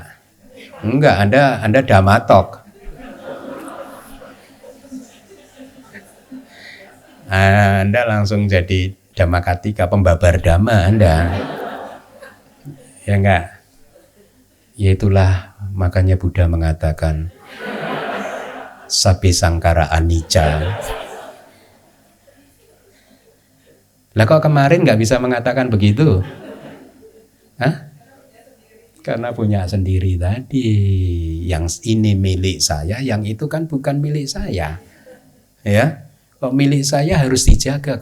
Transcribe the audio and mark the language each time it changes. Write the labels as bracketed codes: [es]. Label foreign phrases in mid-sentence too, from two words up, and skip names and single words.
[id] Enggak, Anda damatok. Anda langsung jadi Dhamakatika, pembabar dhamma Anda. Ya enggak? Ya itulah makanya Buddha mengatakan [pi] Sabbe sangkara anicca. [id] Lah kok kemarin nggak bisa mengatakan begitu? Hah? Karena punya sendiri tadi. Yang ini milik saya, yang itu kan bukan milik saya. Ya, kalau milik saya harus dijaga.